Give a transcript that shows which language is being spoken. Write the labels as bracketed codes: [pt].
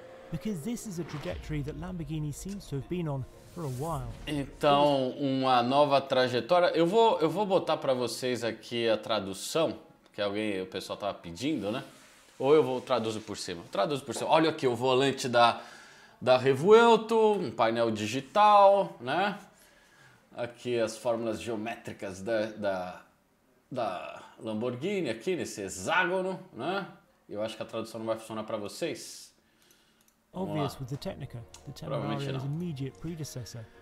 [en] Because this is a trajectory that Lamborghini seems to have been on for a while. [pt] Então, uma nova trajetória. Eu vou botar para vocês aqui a tradução, que o pessoal tava pedindo, né? Ou eu vou traduzir por cima. Traduzo por cima. Olha aqui o volante da Revuelto, um painel digital, né? Aqui as fórmulas geométricas da Lamborghini aqui nesse hexágono, né? Eu acho que a tradução não vai funcionar para vocês. [en] Obvious with the Technica, the Temerario's immediate predecessor.